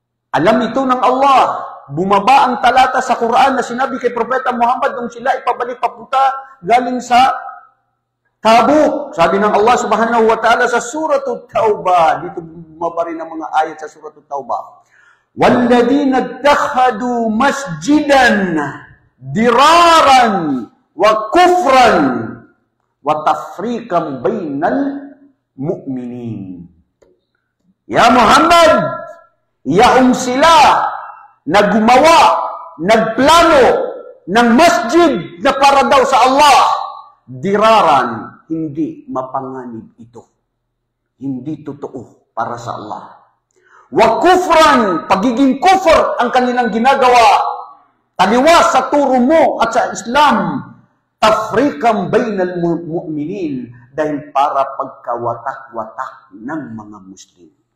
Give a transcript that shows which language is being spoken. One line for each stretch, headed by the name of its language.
Filipino: Alam ito ng Allah. Bumaba ang talata sa Quran na sinabi kay Propeta Muhammad nung sila ipabalik papunta galing sa Tabuk. Sabi ng Allah subhanahu wa ta'ala sa Suratul Taubah. Dito bumaba rin ang mga ayat sa Suratul Taubah.
Arabic: وَالَّذِينَ اتَّخَذُوا مَسْجِدًا دِرَارًا وَكُفْرًا وَتَفْرِيقًا بَيْنَ mu'minin.
Filipino: Ya Muhammad, yaong sila na gumawa, nagplano ng masjid na para daw sa Allah, diraran, hindi mapanganib ito. Hindi totoo para sa Allah.
Arabic: Wa kufran,
Filipino: pagiging kufr ang kanilang ginagawa, taliwas sa turo mo at sa Islam,
Arabic: tafriqan bainal mu'minin,
Filipino: dahil para pagkawatak-watak ng mga Muslim.